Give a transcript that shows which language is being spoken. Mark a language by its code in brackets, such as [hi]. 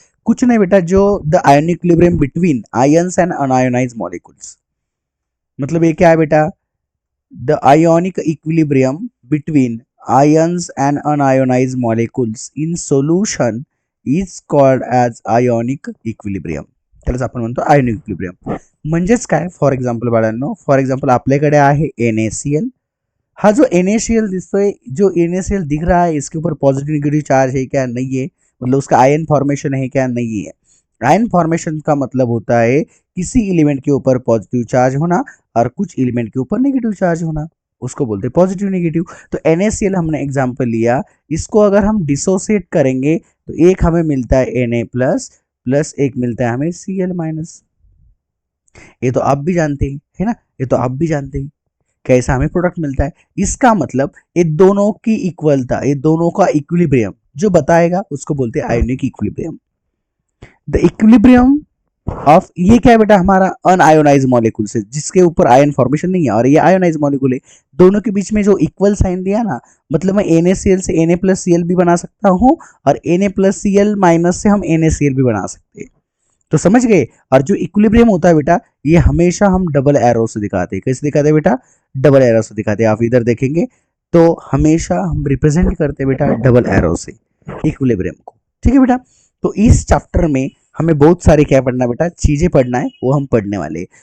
[hi] कुछ नहीं बेटा, जो the ionic equilibrium between ions and unionised molecules, मतलब ये क्या है बेटा, [en] The ionic equilibrium between ions and unionized molecules in solution is called as ionic equilibrium. [mr] त्यालाच आपण म्हणतो आयोनिक इक्विलिब्रियम। म्हणजेच काय, फॉर एक्झाम्पल बाळांनो, फॉर एक्झाम्पल आपल्याकडे आहे NaCl। [hi] हाँ, जो NaCl दिखता, जो NaCl दिख रहा है, इसके ऊपर पॉजिटिव नेगेटिव चार्ज है क्या, नहीं है, मतलब उसका आयन फॉर्मेशन है क्या, नहीं है। आयन फॉर्मेशन का मतलब होता है किसी एलिमेंट के ऊपर पॉजिटिव चार्ज होना और कुछ एलिमेंट के ऊपर नेगेटिव चार्ज होना, उसको बोलते हैं पॉजिटिव नेगेटिव। तो NaCl हमने एग्जाम्पल लिया, इसको अगर हम डिसोसिएट करेंगे तो एक हमें मिलता है Na प्लस प्लस एक मिलता है हमें Cl माइनस। ये तो आप भी जानते हैं, है ना, ये तो आप भी जानते हैं कैसा हमें प्रोडक्ट मिलता है। इसका मतलब ये दोनों की इक्वलता, ये दोनों का इक्विलिब्रियम जो बताएगा उसको बोलते हैं ionic equilibrium. The equilibrium of, ये क्या है बेटा, हमारा अनआयोनाइज मॉलिक्यूल से, जिसके ऊपर आयन फॉर्मेशन नहीं है, और ये आयोनाइज मॉलिक्यूल है। दोनों के बीच में जो इक्वल साइन दिया ना, मतलब मैं NaCl से Na प्लस Cl भी बना सकता हूँ, और Na प्लस Cl माइनस से हम NaCl भी बना सकते हैं। तो समझ गए। और जो इक्विलिब्रियम होता है बेटा, ये हमेशा हम डबल एरो से दिखाते हैं। कैसे दिखाते हैं बेटा, डबल एरो से दिखाते हैं। आप इधर देखेंगे तो हमेशा हम रिप्रेजेंट करते हैं बेटा डबल एरो से इक्विलिब्रियम को, ठीक है बेटा। तो इस चैप्टर में हमें बहुत सारे क्या पढ़ना है बेटा, चीजें पढ़ना है, वो हम पढ़ने वाले हैं।